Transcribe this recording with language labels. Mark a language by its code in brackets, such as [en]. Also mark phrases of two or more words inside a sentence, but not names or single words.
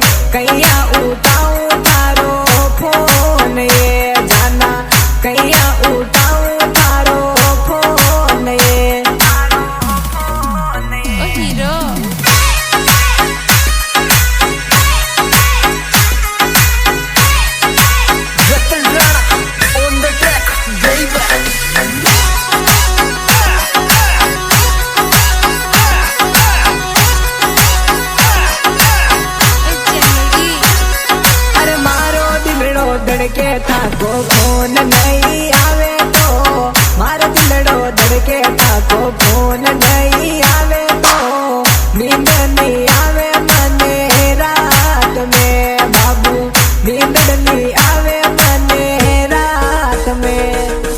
[raj] कैया उठाऊं थारो फोन ये जाना, कैया उठाऊं थारो फोन ये, हीरो। [en] Ratan Rana on the track, baby. [raj] अरे मारो दिलड़ो धड़के था को फोन नहीं आवे तो, मारो दिलड़ो धड़के था को फोन नहीं आवे तो, नींद नहीं आवे मने रात में बाबू, नींद नहीं आवे मने रात में।